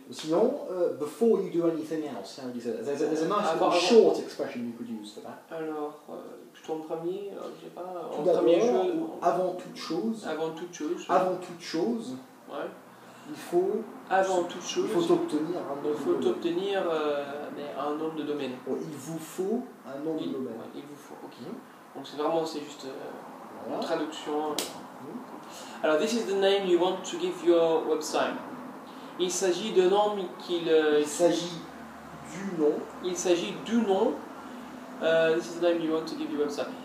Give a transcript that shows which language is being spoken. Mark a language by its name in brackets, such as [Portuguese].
[English] Sinon, before you do anything else, how do you say that? There's a nice short expression you could use for that. [French] Alors, plutôt en premier, je sais pas, Tout en premier d'abord, jeu. avant toute chose. Avant toute chose. Avant toute chose. Ouais. Il faut. Avant toute chose. Il faut obtenir un nom de domaine. Il faut obtenir un nom de domaine. Bon, il vous faut un nom de domaine. Ouais, il vous faut, ok. Donc c'est juste une traduction. [English] Alors, this is the name you want to give your website. [French] Il s'agit de nom qu'il. Il s'agit du nom. Il s'agit du nom. [English] This is the name you want to give your website.